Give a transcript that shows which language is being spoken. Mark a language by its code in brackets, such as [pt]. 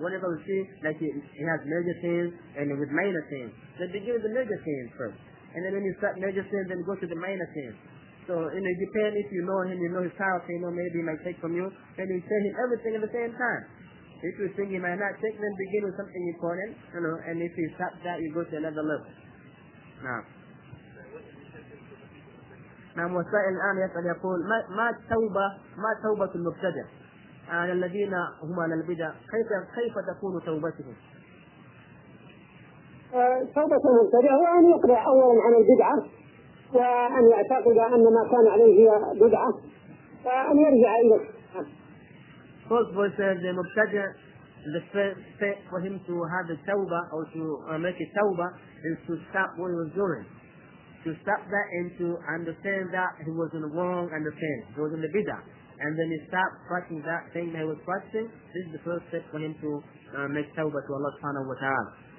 [en] Whatever you see, like he has major sins and with minor sins, then begin with the major sins first. And then when you start major sins, then go to the minor sins. So it depends, if you know him, you know his character, you know maybe he might take from you, then you tell him everything at the same time. If you think he might not take, then begin with something important, and if you stop that, you go to another level. [ar] Now, موسى الآن يسأل يقول ما توبة المبتدع على الذين هم على البدع كيف تكون توبتهم؟ توبة المبتدع هو أن يقرع أولا عن البدعة وأن يعتقد أن ما كان عليه هي بدعة وأن يرجع إلى [en] First boy says the Mubtadi, the first step for him to have a tawbah or to make a tawbah is to stop what he was doing. To stop that and to understand that he was in the wrong understanding, he was in the bidah. And then he stopped practicing that thing that he was practicing. This is the first step for him to make tawbah to Allah subhanahu wa ta'ala.